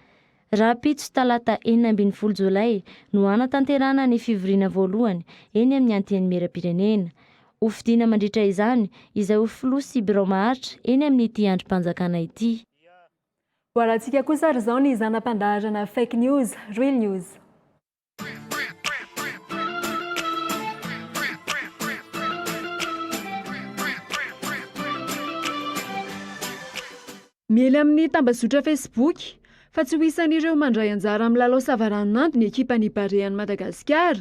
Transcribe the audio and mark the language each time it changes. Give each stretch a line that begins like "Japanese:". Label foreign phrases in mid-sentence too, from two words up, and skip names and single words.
Malagasy: Raha pitso talata 12 Jolay no anatanterana ny fivoriana voalohany eny amin'ny anteny meram-pirenena. ho fidiana mandritra izany izay ho filoha sy biro maharitra eny amin'ity androm-panjakana ity. Ho arantsika kosa ry izao ny zanam-pandaharana
English: fake news, real news.
Malagasy: Miely amin'ny tambazotra Facebook fa tsy ho isan'ireo mandray anjara amin'ny lalao savaranonando ny ekipan'ny Barea ny Madagasikara.